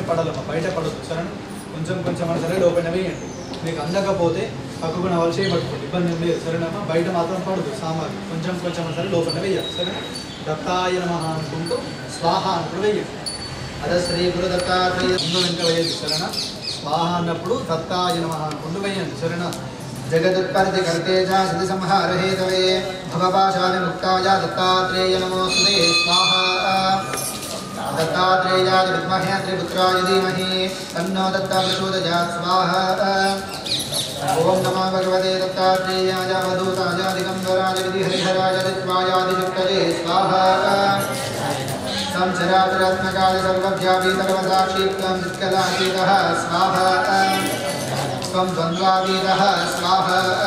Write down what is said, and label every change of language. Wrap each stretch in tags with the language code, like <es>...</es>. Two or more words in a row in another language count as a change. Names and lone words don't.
<te>పడాలమ్మా బయట పడద్దు సరేనా కొంచెం కొంచెం అని సరే లోపల వేయండి మీకు అందకపోతే పక్కకున్న వాళ్ళు చేయబట్టుకోండి ఇబ్బంది ఏం లేదు సరేనమ్మా బయట మాత్రం పడదు సామాగ్రి కొంచెం కొంచెం అని సరే లోపల వేయాలి సరేనా</te> <sa>దత్తాయ నమః</sa> <te>అనుకుంటూ స్వాహ అనుకుంటూ వేయండి అదే శ్రీ గురు దత్తాత్రేయ వెంట వేయండి సరేనా స్వాహ అన్నప్పుడు</te> <sa>దత్తాయ నమః</sa> <te>అనుకుంటూ వేయండి సరేనా</te> <sa>జగదుత్పత్తి కర్తేజ సిద్ధి సంహార హేతవే భవపాశాలి ముక్తాయ దత్తాత్రేయ నమోస్తుతే స్వాహ दत्तात्रेयाय विद्महे त्रिपुत्राय धीमहि तन्नो दत्तः प्रचोदयात् स्वाहा ओम नमो भगवते दत्तात्रेयाय अवधूताय दिगंबराय विधिहरिहराय दित्वायादिशक्तये स्वाहा संचराचरात्मकाय सर्वव्यापी सर्वसाक्षी त्वं नित्कलातीतः स्वाहा त्वं द्वन्द्वातीतः स्वाहा</sa>